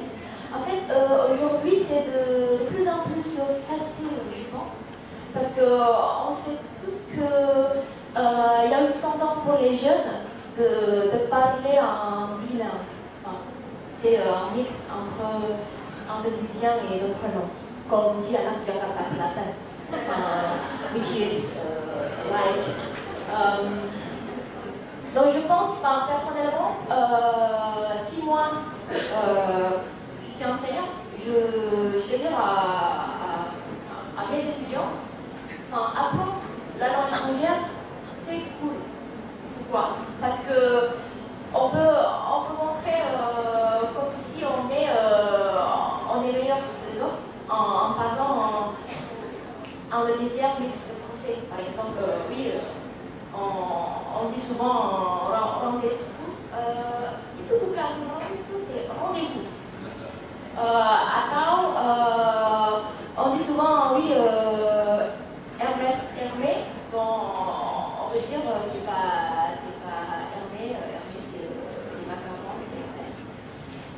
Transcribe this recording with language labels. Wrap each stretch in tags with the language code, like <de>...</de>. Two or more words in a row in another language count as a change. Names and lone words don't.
<fr>En fait, aujourd'hui, c'est de plus en plus facile, je pense, parce qu'on sait tous qu'il y a une tendance pour les jeunes de parler en bilingue. Enfin, c'est un mix entre indonésien et d'autres langues, comme on dit à la Jakarta Selatan,</fr> <en>which is like.</en> <fr>Donc je pense, personnellement, 6 mois, je suis enseignante, je vais dire à mes étudiants, apprendre la langue étrangère, c'est cool. Pourquoi? Parce que on peut montrer comme si on est meilleur que les autres en parlant en indonésien mixte français. Par exemple, oui, on dit souvent rendez-vous,</fr> <id>itu bukan</id> <fr>rendez-vous, c'est rendez-vous. Atau on dit souvent oui, Hermès, Hermé, bon, on veut dire c'est pas Hermé, Hermé c'est les macarons, c'est Hermès.</fr>